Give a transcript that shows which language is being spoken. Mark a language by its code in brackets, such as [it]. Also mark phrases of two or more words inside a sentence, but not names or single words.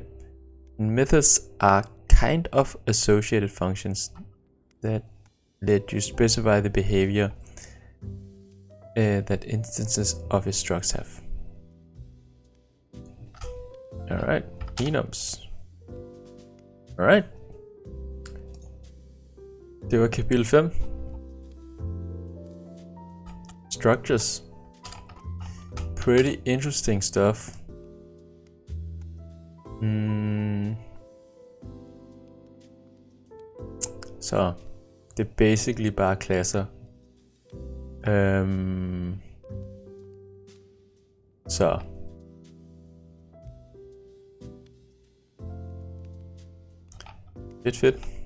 [en] And methods are kind of associated functions that let you specify the behavior that instances of your structs have. Alright, enums. Alright. [da] Det var kapitel 5. [en] Structures. Pretty interesting stuff. [da] Så det er basically bare klasser. Så fedt.